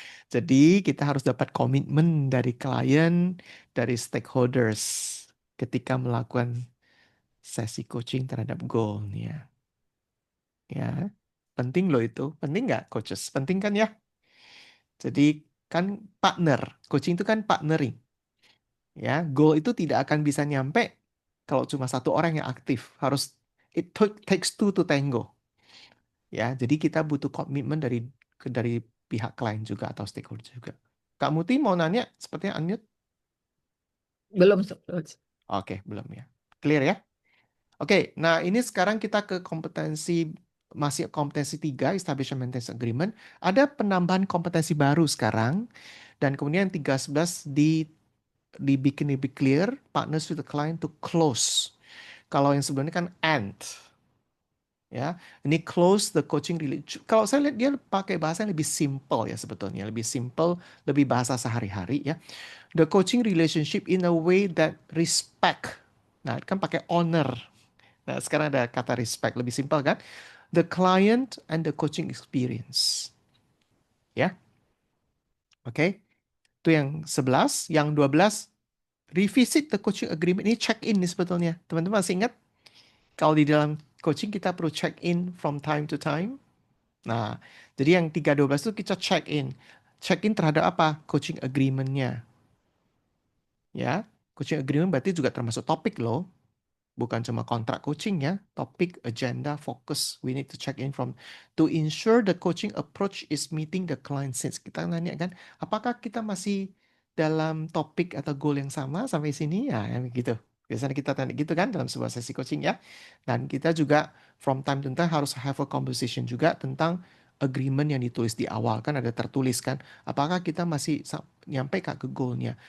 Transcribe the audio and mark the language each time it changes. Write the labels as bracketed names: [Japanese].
[Indonesian] Jadi kita harus dapat komitmen dari klien, dari stakeholders ketika melakukan sesi coaching terhadap goal nih ya. Ya, penting loh itu. Penting nggak coaches? Penting kan ya? Jadi kan partner, coaching itu kan partnering. Ya, goal itu tidak akan bisa nyampe kalau cuma satu orang yang aktif. Harus [English] takes two to tango. [Indonesian] Ya, jadi kita butuh komitmen dari pihak klien juga atau stakeholder juga. Kak Muti mau nanya, sepertinya unmute. Belum, Oke, belum ya. Clear ya? Oke, nah ini sekarang kita ke masih kompetensi 3, Establishment Maintenance Agreement. Ada penambahan kompetensi baru sekarang. Dan kemudian 3.11 dibikin lebih clear, [English] partners with the client to close. [Indonesian] Kalau yang sebelumnya kan end. Ya, ini [English] close the coaching relationship. [Indonesian] Kalau saya lihat dia pakai bahasa yang lebih simple ya sebetulnya, lebih simple, lebih bahasa sehari-hari ya. [English] The coaching relationship in a way that respect. [Indonesian] Nah, kan pakai honor. Nah, sekarang ada kata respect, lebih simpel kan? [English] The client and the coaching experience. [Indonesian] Ya, oke. Itu yang 11, yang 12 [English] revisit the coaching agreement. [Indonesian] Ini check in nih sebetulnya. Teman-teman masih ingat kalau di dalam coaching kita perlu check in [English] from time to time. [Indonesian] Nah, jadi yang 3.12 itu kita check in. Check in terhadap apa? Coaching agreement-nya. Ya, coaching agreement berarti juga termasuk topik loh. Bukan cuma kontrak coaching ya, topik, agenda, fokus. [English] We need to check in to ensure the coaching approach is meeting the client needs. [Indonesian] Kita nanya kan, apakah kita masih dalam topik atau goal yang sama sampai sini? Ya, gitu. Biasanya kita tanya gitu kan dalam sebuah sesi coaching ya. Dan kita juga [English] from time to time [Indonesian] harus [English] have a conversation [Indonesian] juga tentang agreement yang ditulis di awal. Kan ada tertulis kan, apakah kita masih nyampe ke goalnya.